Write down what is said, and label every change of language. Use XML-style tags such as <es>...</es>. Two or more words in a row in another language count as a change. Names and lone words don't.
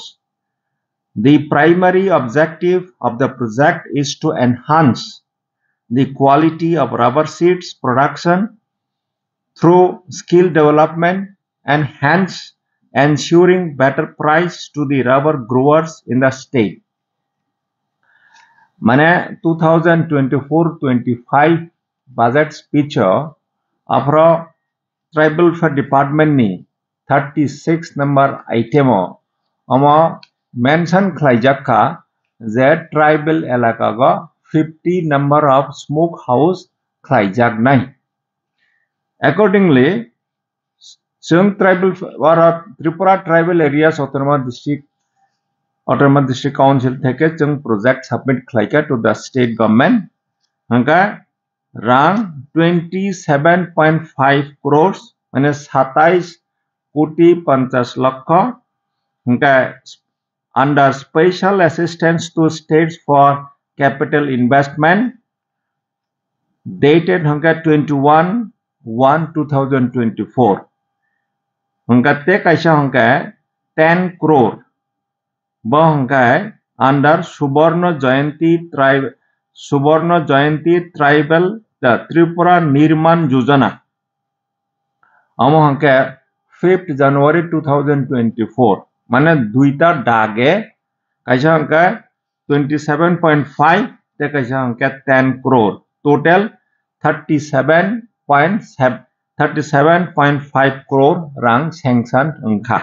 <en>The primary objective of the project is to enhance the quality of rubber seeds production through skill development and hence ensuring better price to the rubber growers in the state.</en> <trp>Mane 2024-25</trp> <en>budget speech</en> <trp>afro</trp> <en>tribal welfare department</en> <trp>ni 36 number item amo mention khlaijakka je tribal elaka go 50</trp> <en>number of smoke house</en> <trp>khlaijak nai. Accordingly, Chung tribal or Tripura tribal areas Autonomous District Council theke Chung project submit khlaika</trp> <en>to the state government.</en> <trp>Hangka rang 27.5 crores mane 27 koti 50 lakha hangka</trp> <en>under special assistance to states for capital investment</en> <trp>dated hangka 21/1/2024. Hangka te kaisa hangka 10 crore bo hangka under Subarna Jayanti Tribal Tripura Nirman Yojana amo hangka 5th January 2024 mane duita dage kaisa hangka 27.5 te kaisa hangka 10 crore total 37.5 crore rang sanction engkha.</trp>